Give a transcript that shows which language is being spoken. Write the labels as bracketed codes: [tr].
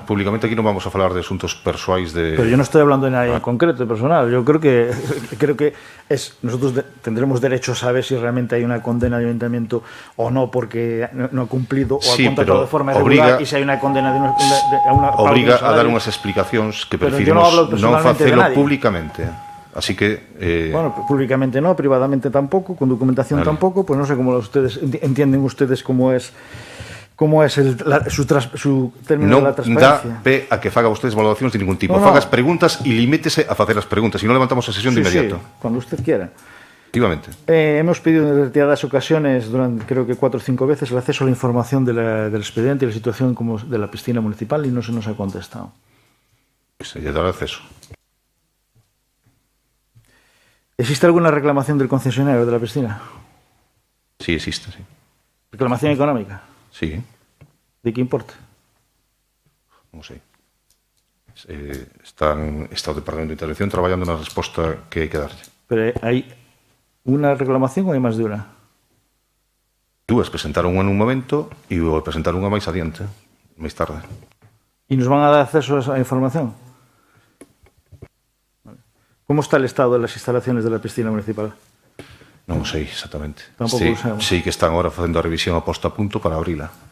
[gl] Pero públicamente aquí non vamos a falar de asuntos persoais de... [es] Pero yo no estoy hablando de nadie en concreto, de personal. Yo creo que nosotros tendremos derecho a saber si realmente hay una condena de ayuntamiento o no porque no ha cumplido o ha contratado de forma irregular y si hay una condena de una... [gl] Obriga a dar unhas explicacións que preferimos non facelo públicamente. Así que... [es] Bueno, públicamente no, privadamente tampoco, con documentación tampoco, pues no sé cómo entienden ustedes cómo es su término de la transparencia. [gl] Non dá pé a que faga ustedes valoracións de ningún tipo. Faga as preguntas e limítese a facer as preguntas. E non levantamos a sesión de inmediato. [es] Sí, cuando usted quiera. Efectivamente. Hemos pedido en retiradas ocasiones, durante creo que 4 o 5 veces, el acceso a la información del expediente y la situación como de la piscina municipal y no se nos ha contestado. Pues ya dará acceso. ¿Existe alguna reclamación del concesionario de la piscina? Sí, existe, sí. Reclamación económica. Sí, [gl] De que importe? non sei. Está o Departamento de Intervención traballando na resposta que hai que darlle. Pero hai unha reclamación ou hai máis de unha? Dúas presentaron unha nun momento e vou presentar unha máis adiante, máis tarde. [es] E nos van a dar acceso a esa información? Como está el estado [gl] das instalaciones [es] de la piscina municipal? [gl] Non o sei exactamente. Tampouco Sí, o sabemos. sí que están agora facendo a revisión a posto a punto para abrila.